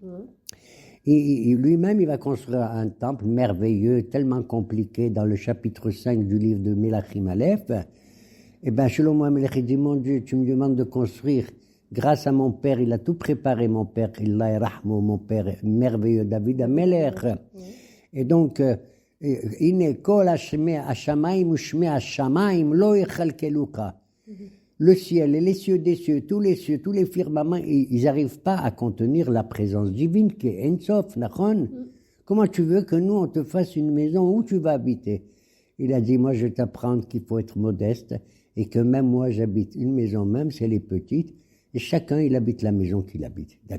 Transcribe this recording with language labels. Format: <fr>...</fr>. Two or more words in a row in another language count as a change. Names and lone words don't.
<fr>Et lui-même, il va construire un temple merveilleux, tellement compliqué, dans le chapitre 5 du livre de Melachim Aleph. Eh bien, Shlomo Améler, il dit, mon Dieu, tu me demandes de construire. Grâce à mon père, il a tout préparé, mon père,</fr> <ar>الله رحمه,</ar> <fr>mon père merveilleux, David Améler. Et donc,</fr> <he>הנה כל השמים ושמי השמים לא יכלכלוך.</he> <fr>Le ciel et les cieux des cieux, tous les firmaments, ils n'arrivent pas à contenir la présence divine qui est Ensof, Nachon. Comment tu veux que nous, on te fasse une maison où tu vas habiter? Il a dit, moi, je vais t'apprendre qu'il faut être modeste et que même moi, j'habite une maison, même si elle est petite, et chacun, il habite la maison qu'il habite.</fr>